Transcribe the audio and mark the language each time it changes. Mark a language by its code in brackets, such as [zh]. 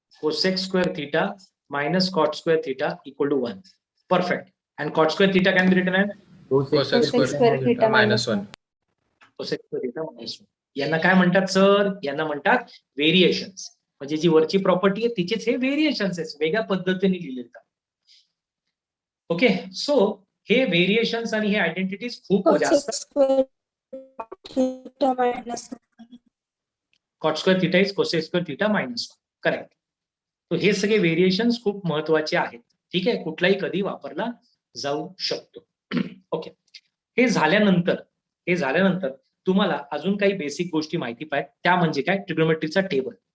[en] Cosec square theta minus cot square theta equal to 1. Perfect. And cot square theta can be written as Cosec square theta minus 1. Cosec square theta minus 1. [mr] यांना काय म्हणतात sir? यांना म्हणतात variations. म्हणजे जी वरची property आहे तिचेच हे variations आहेत, वेगळ्या पद्धतीने लिहिले जातात. ओके, सो हे व्हेरिएशन्स आणि हे आयडेंटिटीज खूप जास्त. [en] Sec square theta minus 1. Cot square theta is cosec square theta minus 1. [mr] Correct. तो हे सगळे व्हेरिएशन्स खूप महत्वाचे आहेत. ठीक आहे, कुठलाही कधी वापरला जाऊ शकतो. ओके. हे झाल्यानंतर तुम्हाला अजून काही बेसिक गोष्टी माहिती पाहिजे, त्या म्हणजे काय, ट्रिग्नोमेट्रीचा टेबल.